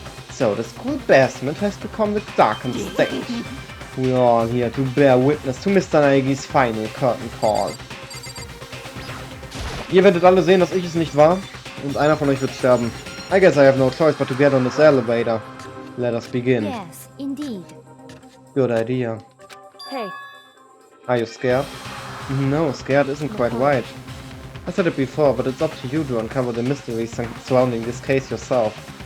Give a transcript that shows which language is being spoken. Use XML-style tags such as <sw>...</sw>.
<en>So, the school basement has become the darkened stage. We are all here to bear witness to Mr. Naegi's final curtain call.</en> <de>Ihr werdet alle sehen, dass ich es nicht war. Und einer von euch wird sterben.</de> <en>I guess I have no choice but to get on this elevator. Let us begin. Yes, indeed. Good idea. Hey, Are you scared? No, scared isn't quite right. I said it before, but it's up to you to uncover the mysteries surrounding this case yourself.</en>